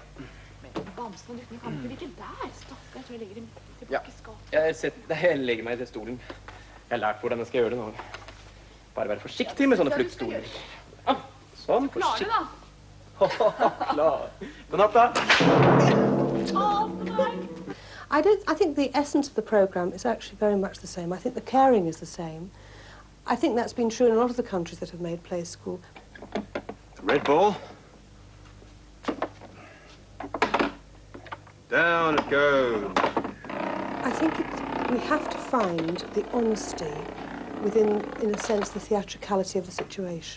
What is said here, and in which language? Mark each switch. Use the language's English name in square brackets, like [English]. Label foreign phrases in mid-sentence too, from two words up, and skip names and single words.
[Norwegian] Bamsen og duttene kan ikke ligge der. Stakkar, jeg tror jeg legger dem tilbake Ja, i skapet. jeg legger meg i den stolen. Jeg har lært hvordan jeg skal gjøre det nå. Bare være forsiktig med sånne fluktstoler. Sånn, forsiktig. Klare da. Klar. God natt da. [English] I think the essence of the programme is actually very much the same. I think the caring is the same. I think that's been true in a lot of the countries that have made Play School. Red ball. Down it goes. I think we have to find the honesty within, in a sense, the theatricality of the situation.